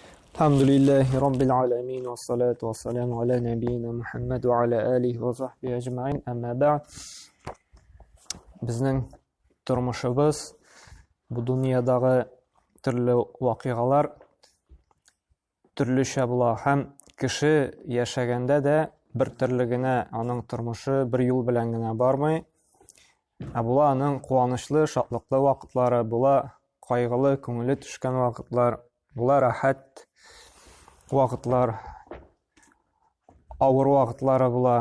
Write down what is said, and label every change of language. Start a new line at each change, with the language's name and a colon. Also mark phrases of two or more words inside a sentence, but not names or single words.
Arabic: الحمد لله رب العالمين والصلاة والسلام على نبينا محمد وعلى آله وصحبه أجمعين. أما بعد,
Uzbek: bizning turmushimiz bu dunyodagi turli voqealar turlicha bo'lar. Ham kishi yashaganda da bir turligina uning turmushi bir yo'l bilangina bormay, bularning quvonchli, shodliqli vaqtlari, bular qayg'uli, ko'ngli tushgan vaqtlar, bular rahat vaqtlar, og'ir vaqtlari bular.